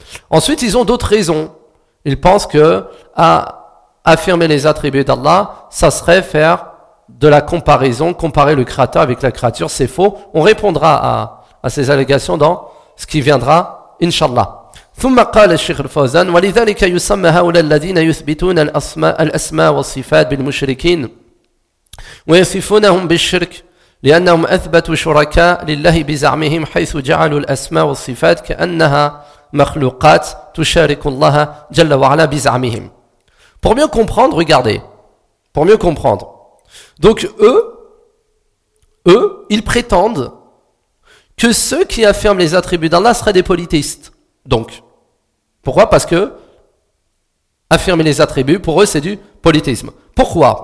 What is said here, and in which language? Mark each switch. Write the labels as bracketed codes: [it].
[fr] Ensuite, ils ont d'autres raisons. Ils pensent que à affirmer les attributs d'Allah, ça serait faire de la comparaison, comparer le créateur avec la créature, c'est faux. On répondra à ces allégations dans ce qui viendra, Inch'Allah. [ar] ثم قال الشيخ الفوزان ولذلك يسمى هؤلاء الذين يثبتون الأسماء والصفات بالمشركين ويصفونهم بالشرك لأنهم أثبتوا شركاء لله بزعمهم حيث جعلوا الأسماء والصفات كأنها مخلوقات تشارك الله جل وعلا بزعمهم. [fr] Pour mieux comprendre, regardez. Pour mieux comprendre. Donc eux, ils prétendent que ceux qui affirment les attributs d'Allah seraient des polythéistes. Donc, pourquoi ? Parce que affirmer les attributs, pour eux, c'est du polythéisme. Pourquoi ?